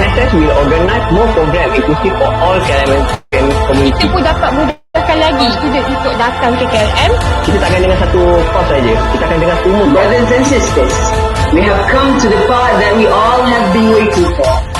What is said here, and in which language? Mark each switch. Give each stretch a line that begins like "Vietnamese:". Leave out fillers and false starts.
English: Klmss will organize more program inclusive for all KLM community.
Malay: Kita pun dapat mudahkan lagi student untuk datang ke KLM. Kita tak akan dengar satu course saja. Kita akan dengar semua.
English: Brothers and sisters, we have come to the part that we all have been waiting for.